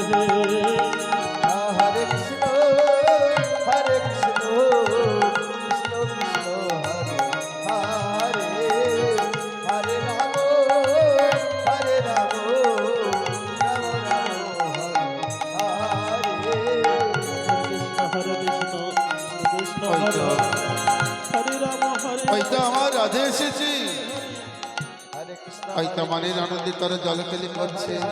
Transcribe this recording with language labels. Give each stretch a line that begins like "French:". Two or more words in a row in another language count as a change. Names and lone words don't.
Hindi: हरे कृष्ण कृष्ण कृष्ण हरे हरे राम राम राम हरे हरे कृष्ण हरे हरे राम हरे
Bangla: হয়তো আমার রাধে এসেছি
Hindi: हरे कृष्ण
Bangla: হয়তো মানের আনন্দে তারা জলকেলি করছে